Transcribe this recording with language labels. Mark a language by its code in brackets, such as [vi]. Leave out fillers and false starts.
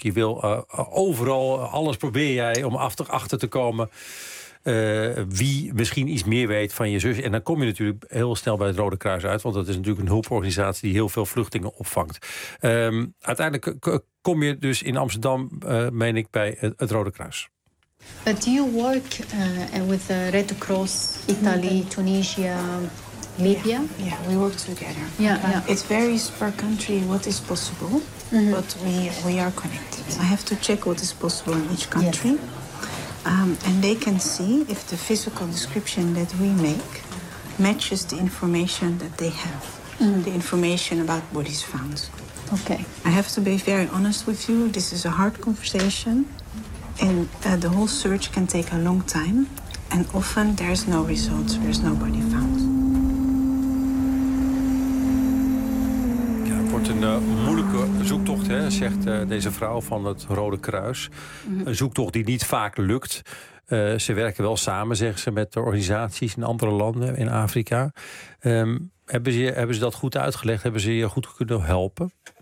[nl] Je wil overal, alles probeer jij om achter te komen. Wie misschien iets meer weet van je zus. En dan kom je natuurlijk heel snel bij het Rode Kruis uit. Want dat is natuurlijk een hulporganisatie die heel veel vluchtelingen opvangt. Uiteindelijk kom je dus in Amsterdam, meen ik, bij het Rode Kruis. [en] But do you work with the Red Cross, Italy, Tunisia, Libya? Yeah, we work together. Yeah. It varies per country what is possible, mm-hmm. but we are connected. I have to check what is possible in each country. Yeah. And they can see if the physical description that we make matches the information that they have, the information about what is found. Okay. I have to be very honest with you, this is a hard conversation. And the whole search can take a long time. And often there's no results, there's nobody found. [nl] Het wordt een moeilijke zoektocht, hè, zegt deze vrouw van het Rode Kruis. Een zoektocht die niet vaak lukt. Ze werken wel samen, zeggen ze, met de organisaties in andere landen in Afrika. Hebben ze dat goed uitgelegd? Hebben ze je goed kunnen helpen?